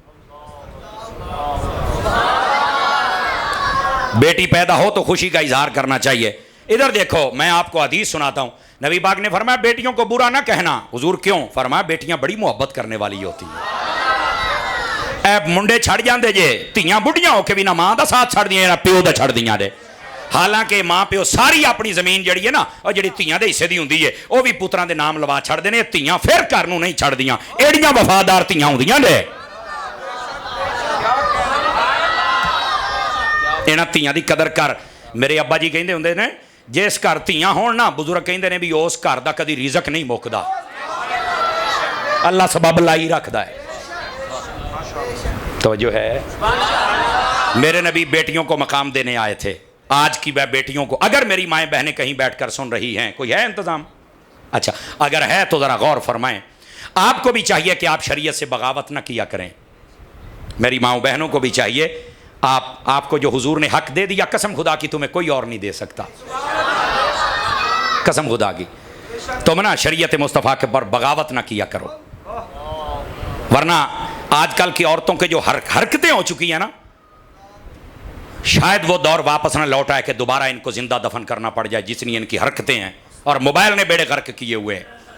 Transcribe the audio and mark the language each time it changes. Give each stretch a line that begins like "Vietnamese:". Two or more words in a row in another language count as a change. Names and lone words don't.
Urdu: بیٹی پیدا ہو تو خوشی کا اظہار کرنا چاہیے۔ ادھر دیکھو میں آپ کو حدیث سناتا ہوں، نبی پاک نے فرمایا بیٹیوں کو برا نہ کہنا۔ حضور کیوں؟ فرمایا بیٹیاں بڑی محبت کرنے والی ہوتی ہیں۔
Punjabi: اے منڈے چھڑ جاندے جے، تیاں بڑھیاں ہو کے بھی نہ ماں دا ساتھ چھڑ دیاں نہ پیو دا چھڑ دیاں دے، حالانکہ ماں پیو ساری اپنی زمین جڑی ہے نا اور جڑی تیاں دے حصے دی ہوندی ہے وہ بھی پتراں دے نام لوا چھڑ دینے، تیاں پھر گھر نوں نہیں چھڑ دیاں، ایڑیاں وفادار تیاں ہوندیاں نے۔ اینا تیاں دی قدر کر۔ میرے ابا جی کہندے ہوندے نے جس گھر تیاں ہون نا، بزرگ کہندے نے بھی اس گھر دا کدی رزق نہیں مکدا، اللہ سبب لائی رکھدا ہے۔
Urdu: توجہ ہے؟ میرے نبی بیٹیوں کو مقام دینے آئے تھے۔ آج کی بیٹیوں کو، اگر میری مائیں بہنیں کہیں بیٹھ کر سن رہی ہیں، کوئی ہے انتظام؟ اچھا اگر ہے تو ذرا غور فرمائیں۔ آپ کو بھی چاہیے کہ آپ شریعت سے بغاوت نہ کیا کریں، میری ماؤں بہنوں کو بھی چاہیے، آپ کو جو حضور نے حق دے دیا قسم خدا کی تمہیں کوئی اور نہیں دے سکتا، قسم خدا کی، تم نا شریعت مصطفیٰ کے پر بغاوت نہ کیا کرو، ورنہ آج کل کی عورتوں کے جو حرکتیں ہو چکی ہیں نا، شاید وہ دور واپس نہ لوٹ آئے کہ دوبارہ ان کو زندہ دفن کرنا پڑ جائے جتنی ان کی حرکتیں ہیں، اور موبائل نے بیڑے غرق کیے ہوئے ہیں۔